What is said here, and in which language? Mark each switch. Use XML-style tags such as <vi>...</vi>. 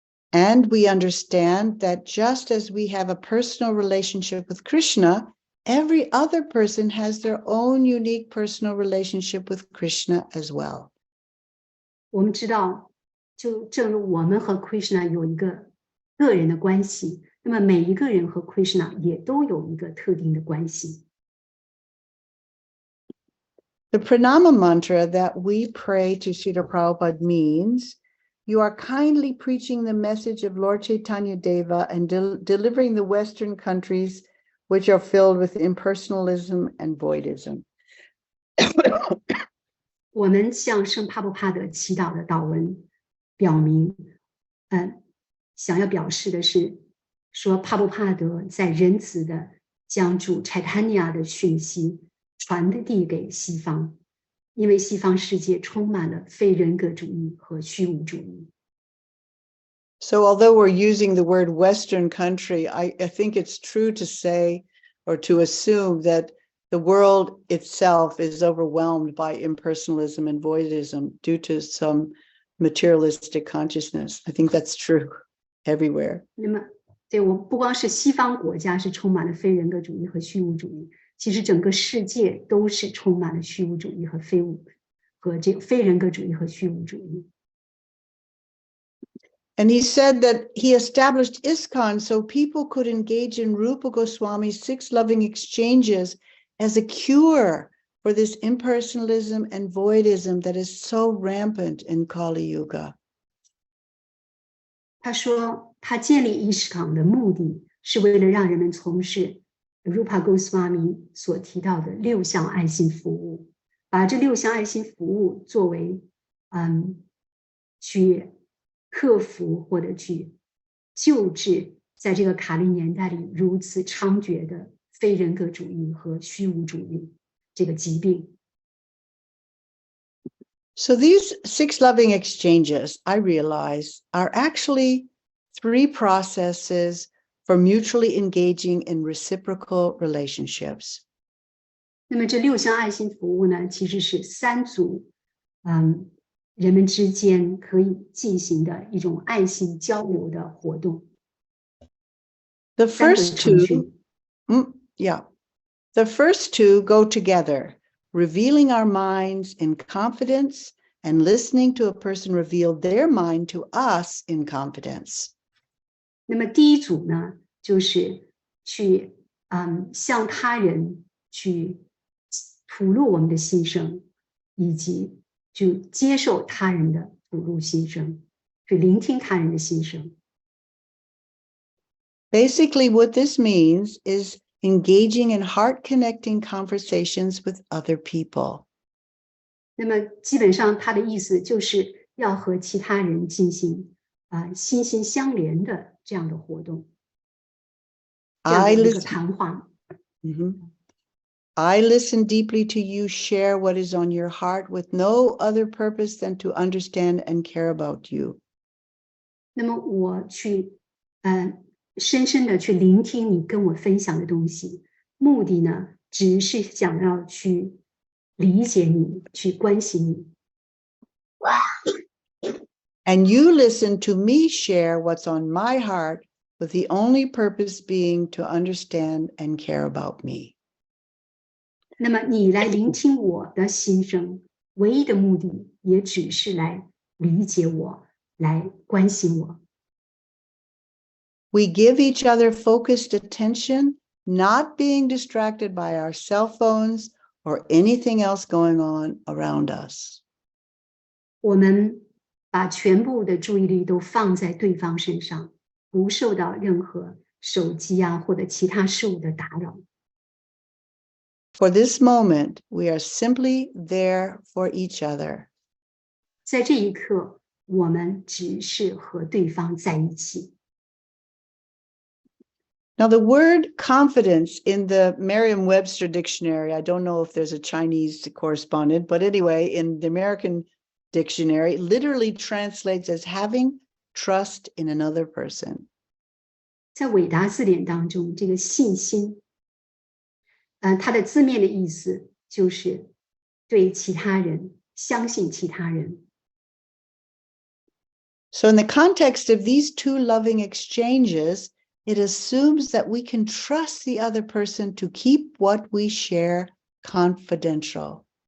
<en>And we understand that just as we have a personal relationship with Krishna, every other person has their own unique personal relationship with Krishna as well.</en> <zh>我们知道，就正如我们和 Krishna 有一个个人的关系，那么每一个人和 Krishna 也都有一个特定的关系。</zh> <en>The pranama mantra that we pray to Srila Prabhupada means you are kindly preaching the message of Lord Chaitanya Deva and delivering the Western countries which are filled with impersonalism and voidism.</en> <zh>我们向圣帕布帕德祈祷的祷文表明，想要表示的是，说帕布帕德在仁慈的将主 Chaitanya 的讯息传递给西方，因为西方世界充满了非人格主义和虚无主义。</zh> <en>So although we're using the word Western country, I think it's true to say or to assume that the world itself is overwhelmed by impersonalism and voidism due to some materialistic consciousness. I think that's true everywhere.</en> <zh>那么，对，我不光是西方国家是充满了非人格主义和虚无主义，其实整个世界都是充满了虚无主义和这个非人格主义和虚无主义。</zh> <en>And he said that he established ISKCON so people could engage in Rupa Goswami's 6 loving exchanges as a cure for this impersonalism and voidism that is so rampant in Kali Yuga.</en> <zh>他说，他建立ISKCON的目的是为了让人们从事 Rupa Goswami 所提到的6项爱心服务，把这6项爱心服务作为去克服或者去救治在这个卡利年代里如此猖獗的非人格主义和虚无主义这个疾病。</zh> <en>So these 6 loving exchanges, I realize, are actually 3 processes for mutually engaging in reciprocal relationships.</en> <zh>那么这6项爱心服务呢，其实是3组人们之间可以进行的一种爱心交流的活动。</zh> <en>The first 2, the first 2 go together, revealing our minds in confidence and listening to a person reveal their mind to us in confidence.</en> <zh>那么第一组呢，就是去向他人去吐露我们的心声，以及就接受他人的吐露心声，去聆听他人的心声。</zh> <en>Basically, what this means is engaging in heart-connecting conversations with other people.</en> <zh>那么基本上他的意思就是要和其他人进行心心相连的这样的活动，这样的一个谈话。</zh> <en>I listen deeply to you share what is on your heart with no other purpose than to understand and care about you.</en> <zh>那么我去深深的去聆听你跟我分享的东西，目的呢，只是想要去理解你，去关心你。</zh> <en>And you listen to me share what's on my heart with the only purpose being to understand and care about me.</en> <zh>那么你来聆听我的心声，唯一的目的也只是来理解我，来关心我。</zh> <en>We give each other focused attention, not being distracted by our cell phones or anything else going on around us.</en> <zh>我们把全部的注意力都放在对方身上，不受到任何手机啊或者其他事物的打扰。</zh> <en>For this moment, we are simply there for each other.</en> <zh>在这一刻，我们只是和对方在一起。</zh> <en>Now, the word confidence in the Merriam-Webster dictionary, I don't know if there's a Chinese correspondent, but anyway, in the American dictionary, literally translates as having trust in another person.</en> <zh>在伟达字典当中，这个信心，它的字面的意思就是对其他人相信其他人。</zh> <en>So in the context of these two loving exchanges, it assumes that we can trust the other person to keep what we share confidential.</en>